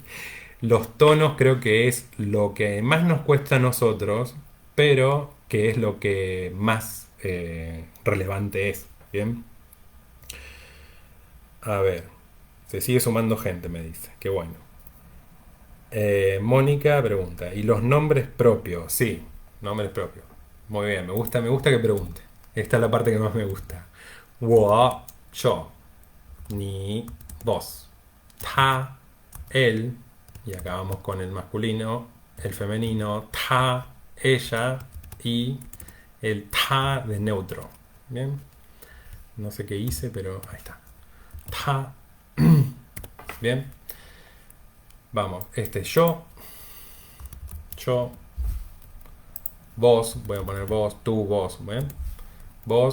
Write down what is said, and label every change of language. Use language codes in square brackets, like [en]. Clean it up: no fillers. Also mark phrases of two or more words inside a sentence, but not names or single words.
[es] Los tonos creo que es lo que más nos cuesta a nosotros, pero que es lo que más relevante es. Bien. A ver. Se sigue sumando gente, me dice. Qué bueno. Mónica pregunta: ¿y los nombres propios? Sí, nombres propios. Muy bien, me gusta que pregunte. Esta es la parte que más me gusta. [zh] 我, yo. 你, vos. 他, [es] él. Y acá vamos con el masculino, el femenino, 他, ella. Y el ta de neutro. Bien. No sé qué hice, pero ahí está. 他. Bien. Vamos, yo, vos, voy a poner vos, tú, vos, ¿ven?